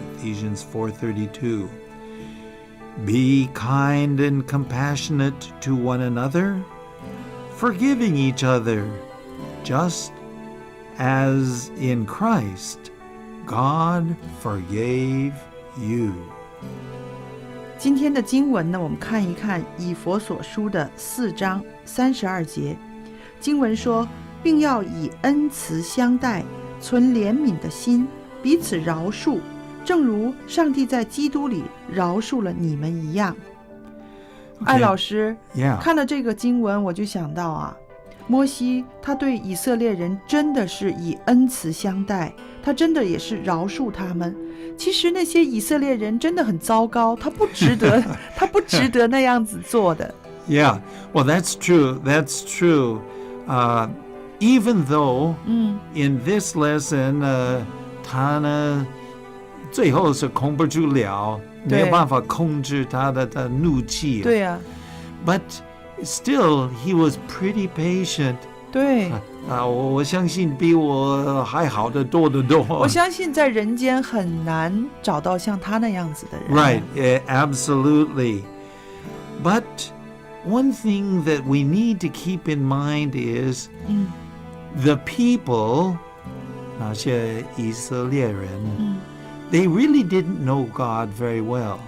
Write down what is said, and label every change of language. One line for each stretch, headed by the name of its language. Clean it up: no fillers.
English: Ephesians 4:32. Be kind and compassionate to one another, forgiving each other, just as in Christ God forgave you.
Chinese: 今天的经文呢，我们看一看以弗所书的4章32节。经文说，并要以恩慈相待，存怜悯的心，彼此饶恕，正如上帝在基督里饶恕了你们一样。艾老师，看了这个经文，我就想到啊，摩西他对以色列人真的是以恩慈相待，他真的也是饶恕他们。其实那些以色列人真的很糟糕，他不值得那样子做的。
English: Yeah, well, that's true. That's true. Even though in this lesson,
Chinese: 他呢最后是控不住了，没有办法控制他的怒气。对啊。
English: But still, he was pretty patient.
Chinese: 对。我相信比我还好得多得多。我相信在人间很难找到像他那样子的人。
English: Right, absolutely. But one thing that we need to keep in mind is the people,
Chinese: 那些以色列人,
English: they really didn't know God very well.